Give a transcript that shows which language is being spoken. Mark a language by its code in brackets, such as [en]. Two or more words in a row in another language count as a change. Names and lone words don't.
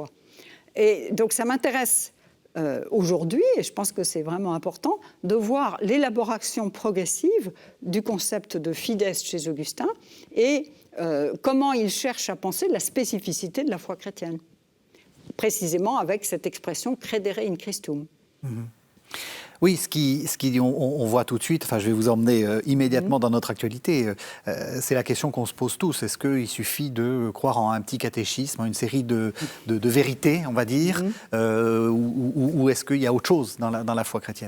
[fr] Et donc ça m'intéresse aujourd'hui, et je pense que c'est vraiment important, de voir l'élaboration progressive du concept de fides chez Augustin et comment il cherche à penser la spécificité de la foi chrétienne, précisément avec cette expression « [la] credere in Christum ». [fr] Oui, on voit tout de suite, je vais vous emmener immédiatement dans notre actualité, c'est la question qu'on se pose tous. Est-ce qu'il suffit de croire en un petit catéchisme, en une série de vérités, on va dire, ou est-ce qu'il y a autre chose dans la foi chrétienne?